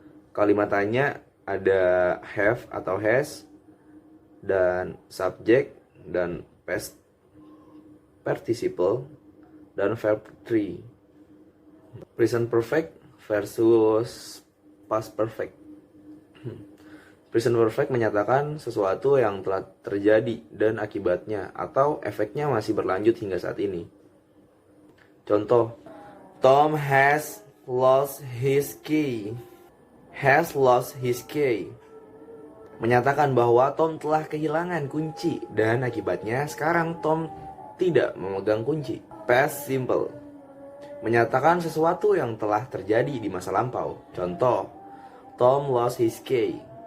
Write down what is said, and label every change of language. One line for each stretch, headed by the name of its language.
Indonesian: Kalimat tanya ada have atau has, dan subjek, dan past participle, dan verb 3.
English: Present perfect versus past perfect.
Indonesian: Present perfect menyatakan sesuatu yang telah terjadi dan akibatnya atau efeknya masih berlanjut hingga saat ini.
English: Contoh, Tom has lost his key. Has lost his key
Indonesian: menyatakan bahwa Tom telah kehilangan kunci dan akibatnya sekarang Tom tidak memegang kunci. Past simple menyatakan sesuatu yang telah terjadi di masa lampau.
English: Contoh, Tom lost his key.